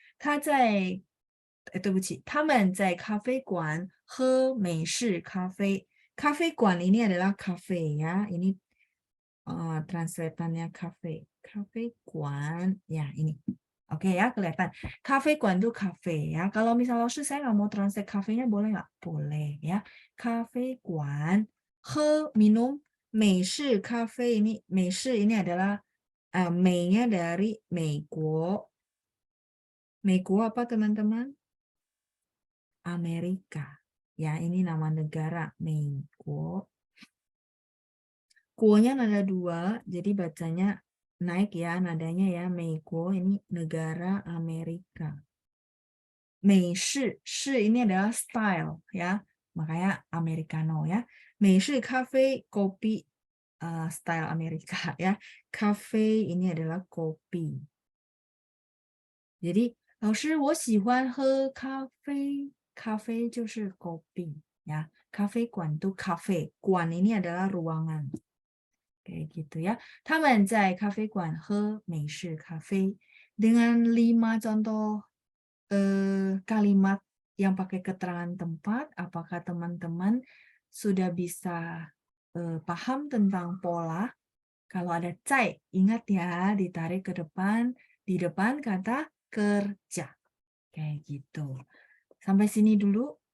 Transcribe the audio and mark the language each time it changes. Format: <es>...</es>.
<zh>对不起，他们在咖啡馆喝美式咖啡。</zh> <id>咖啡馆 ini adalah cafe ya. Ini translatannya cafe. 咖啡馆 ya ini. Oke ya, kelihatan. Cafe 馆 itu cafe ya. Kalau misalnya saya nggak mau translate cafe-nya boleh nggak? Boleh ya. Cafe 馆 minum 美式咖啡 ini 美式 ini adalah美-nya dari 美国. 美国 apa teman-teman? Amerika. Ya, ini nama negara 美国. Kuonya nada 2, jadi bacanya naik ya nadanya ya. 美国 ini negara Amerika. 美式 ini adalah style ya. Makanya Americano ya. 美式咖啡 kopi style Amerika ya. Cafe ini adalah kopi.</id> <zh>Jadi 老师我喜欢喝咖啡.</zh> <id>咖啡就是 kopi ya. 咖啡馆 itu cafe. 馆 ini adalah ruangan. Kayak gitu ya.</id> <zh>他们在咖啡馆喝美式咖啡.</zh> <id>Dengan 5 contoh kalimat yang pakai keterangan tempat, apakah teman-teman sudah bisa paham tentang pola? Kalau ada cai, ingat ya, ditarik ke depan, di depan kata kerja. Kayak gitu. Sampai sini dulu.</id>